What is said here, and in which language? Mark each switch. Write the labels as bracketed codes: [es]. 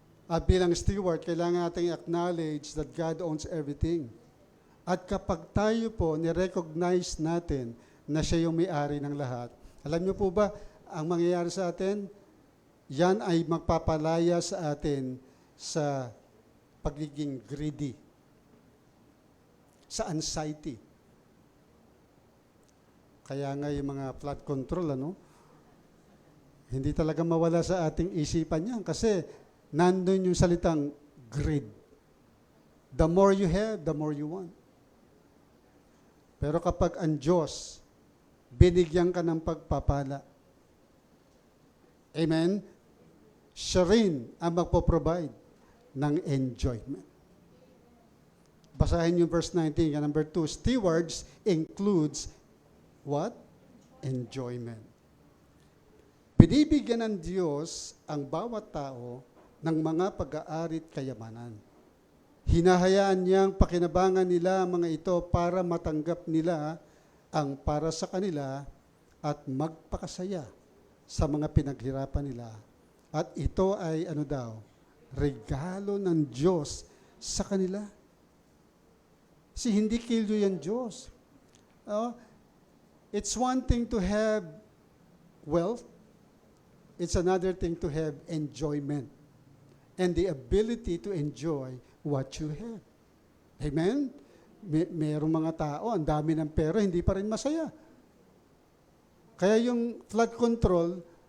[tl] At bilang [en] steward, [tl] kailangan natin [en] acknowledge that God owns everything. [tl] At kapag tayo po, nirecognize natin na siya yung may-ari ng lahat. Alam niyo po ba, ang mangyayari sa atin, yan ay magpapalaya sa atin sa pagiging greedy, sa anxiety. Kaya nga yung mga flood control, hindi talaga mawala sa ating isipan yan kasi nandun yung salitang greed. [en] The more you have, the more you want. [tl] Pero kapag ang Diyos, binigyan ka ng pagpapala. Amen? Siya rin ang magpo-provide ng enjoyment. Basahin yung verse 19, number 2. [en] Stewards includes what? Enjoyment. [tl] Binibigyan ng Diyos ang bawat tao ng mga pag-aari at kayamanan. Hinahayaan niyang pakinabangan nila ang mga ito para matanggap nila ang para sa kanila at magpakasaya sa mga pinaghirapan nila. At ito ay regalo ng Diyos sa kanila. Si hindi kildo yan Diyos. [en] It's one thing to have wealth. It's another thing to have enjoyment and the ability to enjoy what you have. Amen? [tl] Mayroong mga tao, ang dami ng pera, hindi pa rin masaya. Kaya yung flood control,